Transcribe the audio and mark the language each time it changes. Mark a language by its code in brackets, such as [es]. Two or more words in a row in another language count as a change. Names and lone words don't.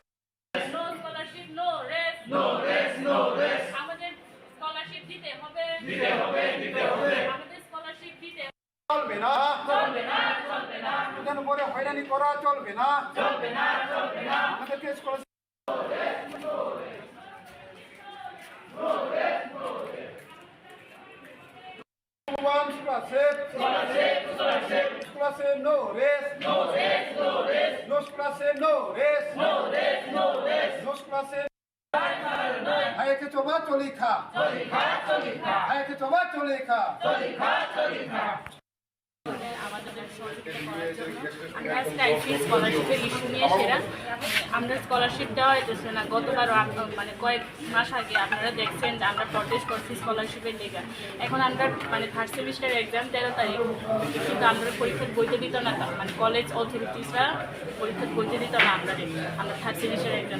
[en] No scholarship, no rest, [bn] আমাদের স্কলারশিপ দিতে হবে, আমাদের স্কলারশিপ দিতে চলবে না, স্টুডেন্ট উপরে হয়রানি করা চলবে না, আমাদেরকে স্কলারশিপ [en] no rest, no হায়কে চবা চলি খা, হায়কে চবা চলি খা। [bn] আমাদের সহযোগিতা করার জন্য। আমরা আজকে আইসি স্কলারশিপের ইস্যু নিয়ে সেরা আমরা স্কলারশিপ দেওয়া হইতেছে না। গতবার মানে কয়েক মাস আগে আপনারা দেখছেন যে আমরা প্রটেস্ট করছি স্কলারশিপের লেগে। এখন আমরা মানে [en] third semester exam [bn] 13 তারিখ, কিন্তু আমরা পরীক্ষার বইতে দিত না, মানে কলেজ অথরিটিসরা পরীক্ষার বইতে দিত না আমরা [en] third semester exam.